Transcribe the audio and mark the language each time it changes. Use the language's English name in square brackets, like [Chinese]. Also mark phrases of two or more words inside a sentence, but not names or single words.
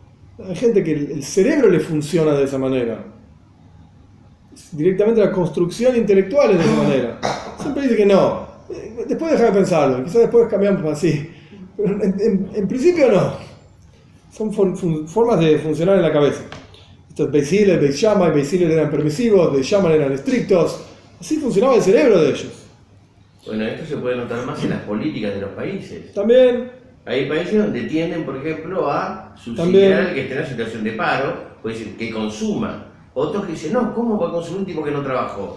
[Spanish] Hay gente que el cerebro le funciona de esa manera. directamente la construcción intelectual es de esa manera. Siempre dice que no. Después deja de pensarlo, quizás después cambiamos así. Pero en principio no. Son formas de funcionar en la cabeza. Estos Beis Hillel, Beis Shammai, Beis Hillel eran permisivos, Beis Shammai eran estrictos. Así funcionaba el cerebro de ellos. Bueno, esto se puede notar más en las políticas de los países. También. Hay países donde tienden, por ejemplo, a subsidiar También. al que esté en una situación de paro, pues decir, que consuma. Otros que dicen, no, ¿cómo va a consumir un tipo que no trabajó?